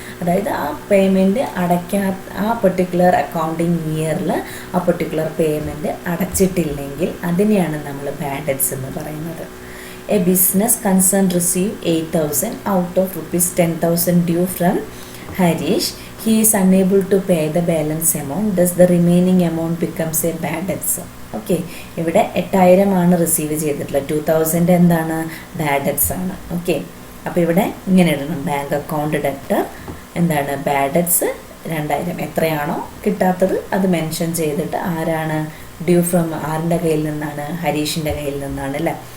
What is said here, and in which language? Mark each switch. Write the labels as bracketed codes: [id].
[ml] അതായത് ആ പേയ്മെൻറ്റ് ആ പെർട്ടിക്കുലർ അക്കൗണ്ടിങ് ഇയറിൽ ആ പെർട്ടിക്കുലർ പേയ്മെൻറ്റ് അടച്ചിട്ടില്ലെങ്കിൽ അതിനെയാണ് നമ്മൾ ബാഡ് ഡെറ്റ്സ് എന്ന് പറയുന്നത്. [en] A business concern receive 8,000 out of ₹10,000 due from Harish. He is unable to pay the balance amount. Thus the remaining amount becomes a bad debts. [ml] Okay, ഇവിടെ 8000 ആണ് receive ചെയ്തിട്ടുള്ളത്, 2000 എന്താണ് ബാഡ് ഡെറ്റ്സ് ആണ്. Okay, അപ്പോൾ ഇവിടെ ഇങ്ങനെ ഇടണം, ബാങ്ക് അക്കൗണ്ട് ഡെപ്റ്റർ എന്താണ് ബാഡ് ഡെറ്റ്സ് 2000. എത്രയാണോ കിട്ടാത്തത് അത് മെൻഷൻ ചെയ്തിട്ട് ആരാണ് ഡ്യൂ ഫ്രം ആരുടെ കയ്യിൽ നിന്നാണ്, ഹരീഷിൻ്റെ കയ്യിൽ നിന്നാണ് അല്ലേ.